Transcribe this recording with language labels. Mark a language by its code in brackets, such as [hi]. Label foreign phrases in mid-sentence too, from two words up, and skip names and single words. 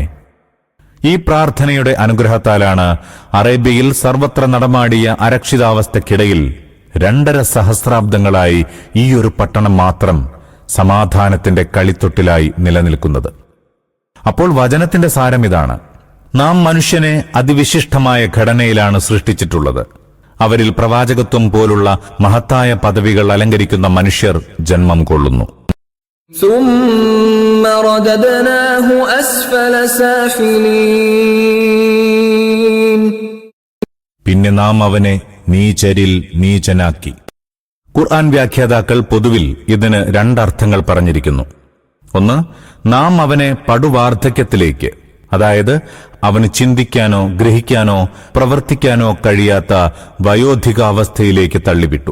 [ml] ഈ പ്രാർത്ഥനയുടെ അനുഗ്രഹത്താലാണ് അറേബ്യയിൽ സർവത്ര നടമാടിയ അരക്ഷിതാവസ്ഥയ്ക്കിടയിൽ 2.5 സഹസ്രാബ്ദങ്ങളായി ഈയൊരു പട്ടണം മാത്രം സമാധാനത്തിന്റെ കളിത്തൊട്ടിലായി നിലനിൽക്കുന്നത്. അപ്പോൾ വചനത്തിന്റെ സാരം ഇതാണ്: നാം മനുഷ്യനെ അതിവിശിഷ്ടമായ ഘടനയിലാണ് സൃഷ്ടിച്ചിട്ടുള്ളത്. അവരിൽ പ്രവാചകത്വം പോലുള്ള മഹത്തായ പദവികൾ അലങ്കരിക്കുന്ന മനുഷ്യർ ജന്മം കൊള്ളുന്നു. [ar] ثم رددناه أسفل سافلين [ml] പിന്നെ നാം അവനെ നീചരിൽ നീചനാക്കി. ഖുർആൻ വ്യാഖ്യാതാക്കൾ പൊതുവിൽ ഇതിന് 2 അർത്ഥങ്ങൾ പറഞ്ഞിരിക്കുന്നു. ഒന്ന്, നാം അവനെ പടുവാർദ്ധക്യത്തിലേക്ക്, അതായത് അവന് ചിന്തിക്കാനോ ഗ്രഹിക്കാനോ പ്രവർത്തിക്കാനോ കഴിയാത്ത വയോധികാവസ്ഥയിലേക്ക് തള്ളിവിട്ടു.